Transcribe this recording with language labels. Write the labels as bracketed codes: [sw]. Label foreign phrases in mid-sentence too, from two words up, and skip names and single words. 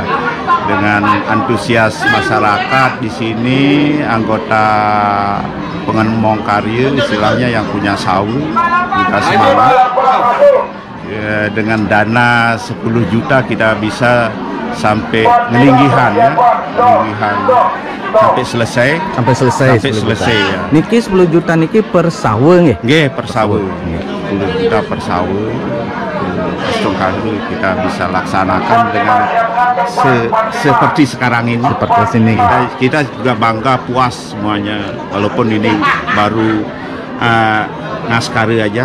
[id] Dengan antusias masyarakat di sini, anggota pengemong karya istilahnya yang punya sawu, kita semangat. Ya, dengan dana 10 juta kita bisa sampai ngelinggihan ya, sampai selesai ya. [ban] Niki 10 juta niki per sawe nggih? Nggih, [id] per sawe. 10 juta per sawe. Astungkara kita bisa laksanakan dengan seperti sekarang ini. Seperti sini. Kita juga bangga, puas semuanya, walaupun ini baru ngaskari aja.